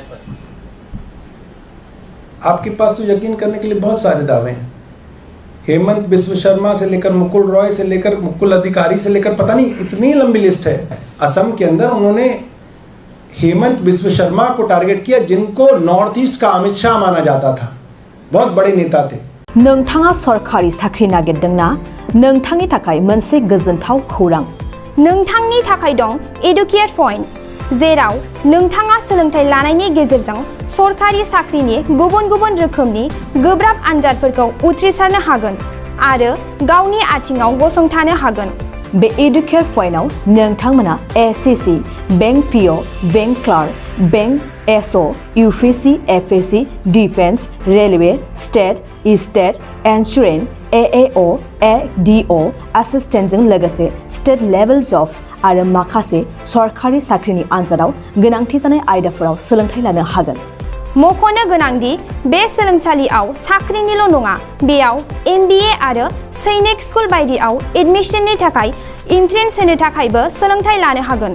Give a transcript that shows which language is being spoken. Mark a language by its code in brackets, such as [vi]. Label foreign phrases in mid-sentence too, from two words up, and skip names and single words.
[hi] आपके पास तो यकीन करने के लिए बहुत सारे दावे हैं। हेमंत बिस्व शर्मा से लेकर मुकुल रॉय से लेकर मुकुल अधिकारी से लेकर पता नहीं इतनी लंबी लिस्ट है। असम के अंदर उन्होंने हेमंत बिस्व शर्मा को टारगेट किया, जिनको नॉर्थ ईस्ट का अमित शाह माना जाता था, बहुत बड़े नेता थे। [brx] नोंथाङा सरकारि साख्रि नागिरदोंना? नोंथांनि थाखाय मोनसे गोजोनथाव खौरां। नोंथांनि थाखाय दं एडुकेट पॉइंट, जेराव नोंथाङा सोलोंथाइ लानायनि गेजेरजों सरकारि साख्रिनि गुबुन गुबुन रोखोमनि गोब्राब आनजादफोरखौ उथ्रिसारनो हागोन आरो गावनि आथिङाव गसंथानो हागोन। बे एडुकेट पॉइन्टआव नोंथांमोना एसएससी, बैंक पीओ, बैंक क्लार्क, बैंक एसओ, यूपीएससी, एफएससी, डिफेंस, रेलवे, स्टेट, इन्सुरेन्स, एएओ, एडीओ एसिस्टेन्टजों लोगोसे [en] state level job [brx] आरो माखासे सरकारि साख्रिनि आनजादाव गोनांथि जानाय आयदाफोराव सोलोंथाइ लानो हागोन। मख'नो गोनांदि बे सोलोंसालियाव साख्रिनिल' नङा, बेयाव एमबिए आरो सैनिक स्कुल बायदियाव एडमिशननि थाखाय एन्ट्रेन्स होनो थाखायबो सोलोंथाइ लानो हागोन।